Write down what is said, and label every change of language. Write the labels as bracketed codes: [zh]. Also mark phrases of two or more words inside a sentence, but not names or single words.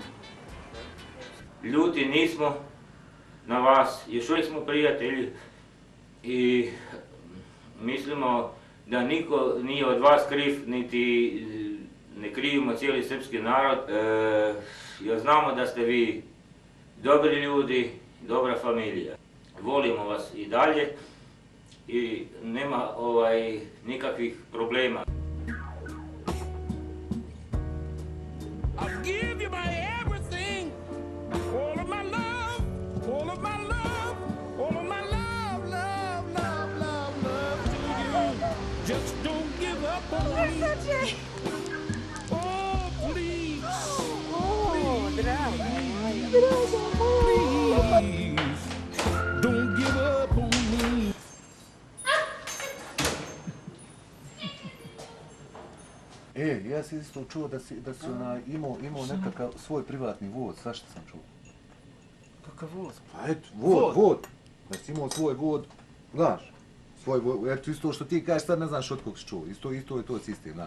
[bs] Ljuti nismo na vas, još uvijek smo prijatelji i mislimo da niko nije od vas kriv, niti ne krivimo cijeli srpski narod, jer znamo da ste vi dobri ljudi, dobra familija. Volimo vas i dalje i nema nikakvih problema. [en] I'll give you my everything, all of my love, all of my love, all of my love, love, love, love, love to you. Just don't give up on me. Oh, please. [bs] Oh, draga. [en] Please, don't give up on me. [bs] Ja sam isto čuo da si imao nekakav svoj privatni vod, svašta sam čuo. Kakav voz? Pa eto, vod. Da si imao svoj vod, znaš, svoj vod, eto isto što ti kažeš, sad ne znaš od kog si čuo, isto je to sistem, da.